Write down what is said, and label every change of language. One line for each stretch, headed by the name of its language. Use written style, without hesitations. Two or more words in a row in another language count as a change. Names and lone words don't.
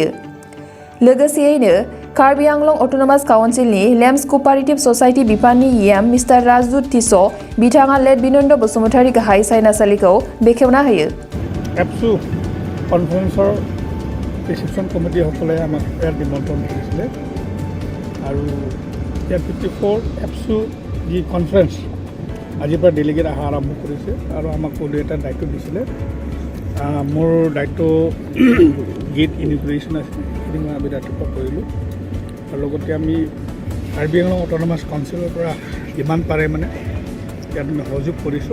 Bodo: लोगोसेयैनो कार्बि आंलं अट'नमास काउन्सिलनि लेम्स कपारेटिभ ससाइटि बिफाननि EM मिस्टार राजदूत टिस' बिथाङा लेट बिनन्द बसुमतारी गाहाय सायनासालिखौ बेखेवना होयो।
Assamese: एबसु
English: conferencer reception committee
Assamese: সকলে আমাক ইয়াত নিমন্ত্ৰণ কৰিছিলে আৰু ইয়াত 54 এবছু যি কনফাৰেন্স আজিৰ পৰা ডেলিগেট অহা আৰম্ভ কৰিছে আৰু আমাক এটা দায়িত্ব দিছিলে। মোৰ দায়িত্ব
English: gate ingression
Assamese: আছে, সেইখিনি মই আমি ৰাতিপুৱা কৰিলোঁ আৰু লগতে আমি কাৰ্বি আংলং অট'নমাছ কাউন্সিলৰ পৰা যিমান পাৰে মানে ইয়াত আমি সহযোগ কৰিছোঁ।